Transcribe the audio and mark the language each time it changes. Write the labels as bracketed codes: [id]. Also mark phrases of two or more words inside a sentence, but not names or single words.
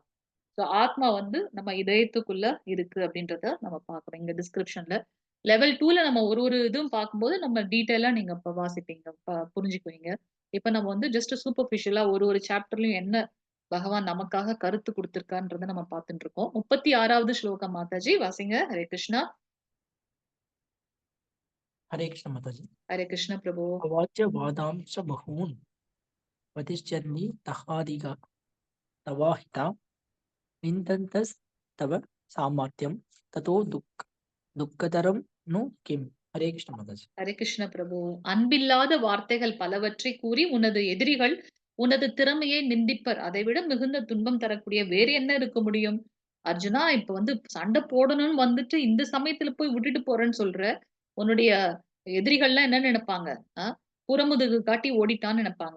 [ta] ஸோ ஆத்மா வந்து நம்ம இதயத்துக்குள்ள இருக்கு அப்படின்றத நம்ம பார்க்கிறோம் இங்க டிஸ்கிரிப்ஷன்ல. லெவல் 2ல நம்ம ஒரு ஒரு இதுவும் பார்க்கும்போது நம்ம டீட்டெயிலா நீங்க இப்ப வாசிப்பீங்க, புரிஞ்சுக்குவீங்க. இப்ப நம்ம வந்து [en] just superficial [ta] ஒரு ஒரு சாப்டர்லயும் என்ன பகவான் நமக்காக கருத்து குடுத்திருக்கான்றத நம்ம பார்த்துட்டு இருக்கோம். 36வது ஸ்லோகம் மாதாஜி வாசிங்க. ஹரே கிருஷ்ணா. [hi] हरे कृष्ण माताजी. [ta] ஹரே கிருஷ்ண பிரபு. [sa] अवाच्य वादांश बहून् वतिश्चर्नि तहादिगा तवाहिता निन्दन्तस्तव सामर्थ्यं ततो दुःखतरं नु किम्. [hi] हरे कृष्ण माताजी. [ta] ஹரே கிருஷ்ண பிரபு. அன்பில்லாத வார்த்தைகள் பலவற்றை கூறி உனது எதிரிகள் உனது திறமையை நிந்திப்பர். அதைவிட மிகுந்த துன்பம் தரக்கூடிய வேறு என்ன இருக்க முடியும்? அர்ஜுனா, இப்ப வந்து சண்டை போடணும்னு வந்துட்டு இந்த சமயத்துல போய் விட்டுட்டு போறேன்னு சொல்ற. உன்னுடைய எதிரிகள்லாம் என்ன நினைப்பாங்க? புறமுதுகு காட்டி ஓடிட்டான்னு நினைப்பாங்க.